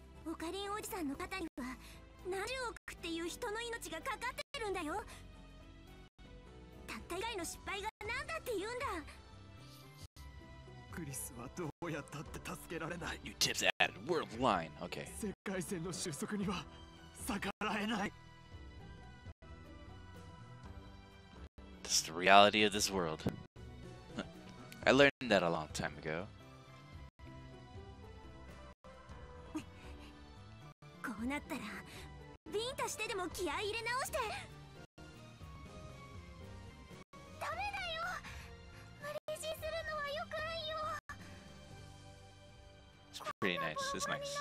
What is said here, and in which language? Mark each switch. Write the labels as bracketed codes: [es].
[ja] オカリンおじさんの肩には何十億っていう人の命がかかってるんだよ。たった以外の失敗が何だって言うんだ。クリスはどうやったって助けられない。 [en] New tips added. World line. Okay. [ja] 世界線の収束には逆らえない。 [en] This is the reality of this world. I learned that a long time ago. [ja] こうなったらビンタしてでも気合い入れ直して。ダメだよ、無理強いするのは良くないよ。 [en] It's pretty nice. It's nice.